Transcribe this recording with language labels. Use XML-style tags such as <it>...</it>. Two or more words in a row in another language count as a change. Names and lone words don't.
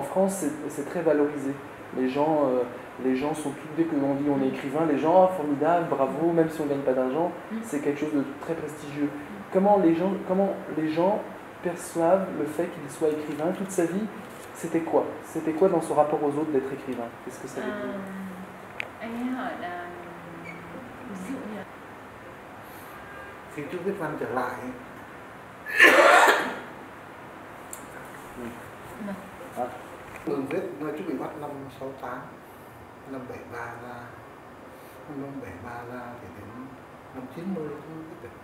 <fr>En France, c'est très valorisé. Les gens sont tous, dès qu'on dit on est écrivain, les gens, oh, formidable, bravo, même si on ne gagne pas d'argent, c'est quelque chose de très prestigieux. Comment les gens perçoivent le fait qu'il soit écrivain toute sa vie? C'était quoi? C'était quoi dans son rapport aux autres d'être écrivain? Qu'est-ce que ça veut dire?</fr> <vi>Anh ấy hỏi là ví dụ như khi chú viết văn trở lại Đường viết chú bị bắt năm 68, năm 73 ra, năm 73 ra thì đến năm 90 không biết được.</vi>